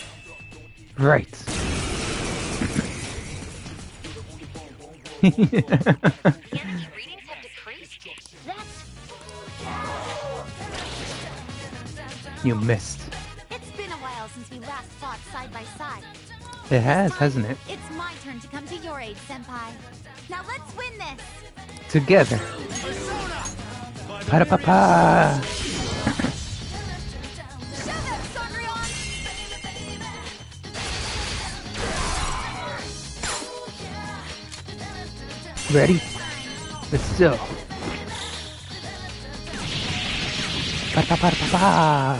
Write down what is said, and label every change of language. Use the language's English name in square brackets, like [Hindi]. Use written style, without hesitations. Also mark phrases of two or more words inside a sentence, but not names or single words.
[English] Right. You missed. It's been a while since we last fought side by side. It has, hasn't it? It's my turn to come to your aid, Senpai. Now let's win this! Together. Pa-da-pa-pa! Ready? Let's go. Pa-pa-pa-pa-pa!